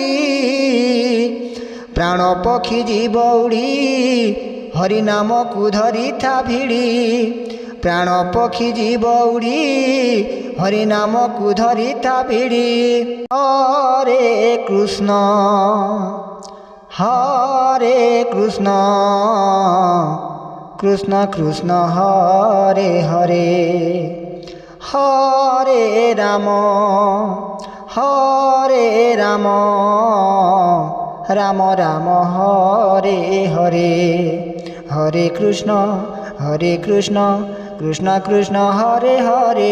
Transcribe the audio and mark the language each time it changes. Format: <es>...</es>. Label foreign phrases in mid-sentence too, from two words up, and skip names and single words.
<or>ପ୍ରାଣ ପକ୍ଷୀ ଜୀବ ଉଡ଼ି ହରି ନାମକୁ ଧରିଥା ଭିଡ଼ି ପ୍ରାଣ ପକ୍ଷୀ ଜୀବ ଉଡ଼ି ହରି ନାମକୁ ଧରିଥା ଭିଡ଼ି</or> <sa>ହରେ କୃଷ୍ଣ କୃଷ୍ଣ କୃଷ୍ଣ ହରେ ହରେ হরে রাম রাম রাম হরে হরে হরে কৃষ্ণ কৃষ্ণ কৃষ্ণ হরে হরে</sa>